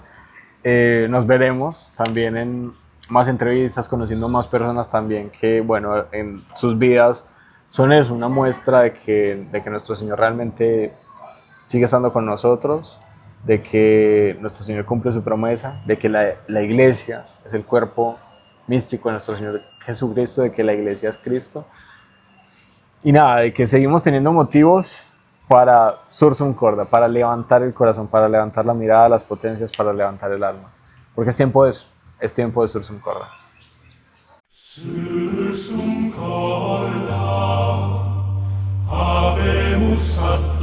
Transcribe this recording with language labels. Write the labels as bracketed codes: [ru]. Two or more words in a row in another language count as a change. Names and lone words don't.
[es] Nos veremos también en más entrevistas, conociendo más personas también que, bueno, en sus vidas son eso, una muestra de que nuestro Señor realmente sigue estando con nosotros, de que nuestro Señor cumple su promesa, de que la iglesia es el cuerpo místico de nuestro Señor Jesucristo, de que la iglesia es Cristo. Y nada, de que seguimos teniendo motivos para [la] sursum corda, [es] para levantar el corazón, para levantar la mirada, las potencias, para levantar el alma. Porque es tiempo de eso, es tiempo de [la] sursum corda. Sursum corda, habemus